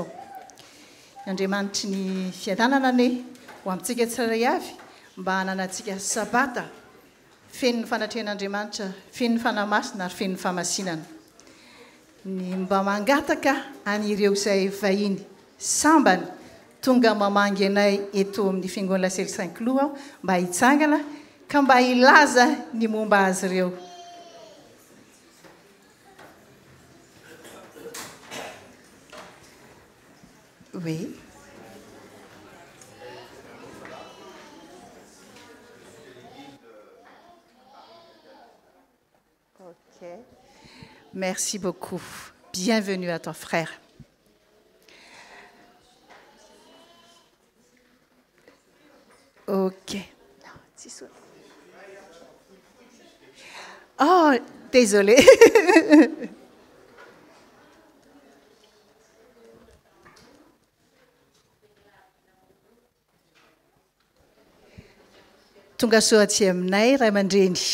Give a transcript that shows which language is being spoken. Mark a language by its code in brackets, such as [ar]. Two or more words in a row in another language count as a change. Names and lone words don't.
[mg] Ny Andriamanitry ny fiadanana ane ho amintsika tsirairay avy mba hananantsika sabata feno ny fanatrehan'Andriamanitra, feno ny fanamasina ary feno ny famasinana. Ny mba mangataka an'ireo izay vahiny sambany tonga mamangy anay eto amin'ny fiangonana Sely Saint-Cloud aho mba hitsangana ka mba ilaza ny momba azy ireo. [fr] Oui. Ok. Merci beaucoup. Bienvenue à ton frère. Ok. Oh, désolé. [mg] Tonga soa aty aminay ray aman-dreny.